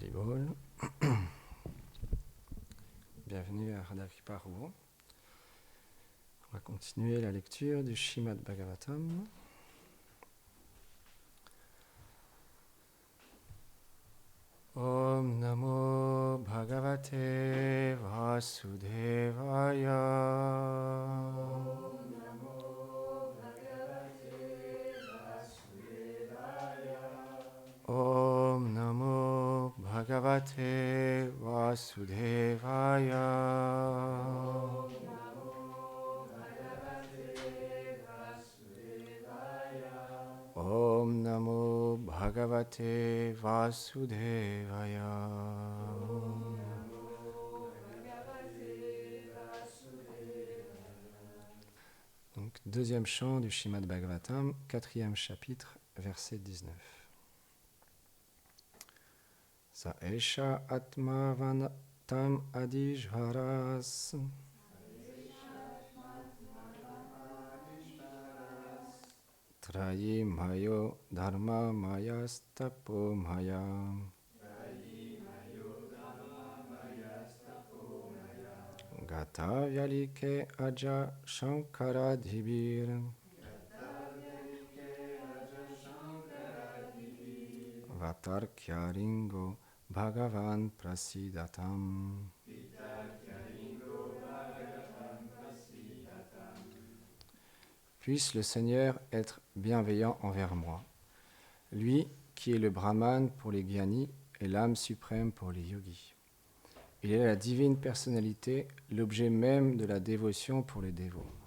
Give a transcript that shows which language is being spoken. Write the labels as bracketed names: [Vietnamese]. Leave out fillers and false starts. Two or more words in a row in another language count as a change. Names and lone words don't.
[French] Bol. Bienvenue à Radha Kripa Rouen. On va continuer la lecture du Srimad Bhagavatam. [Sanskrit] Om Namo Bhagavate Vasudevaya. Om Namo Bhagavate Vasudevaya. Om Namo Bhagavate Vasudevaya. [French] Donc, deuxième chant du Srimad Bhagavatam, quatrième chapitre, verset 19. [Sanskrit] Sa esha atma vanatam adijvaras trayi mayo dharma mayastapo mayam gata vyalike aja shankara dhibir vatarkyaringo bhagavan prasidatam. [French] Puisse le Seigneur être bienveillant envers moi, lui qui est le Brahman pour les Gyanis et l'âme suprême pour les yogis. Il est la divine personnalité, l'objet même de la dévotion pour les dévots.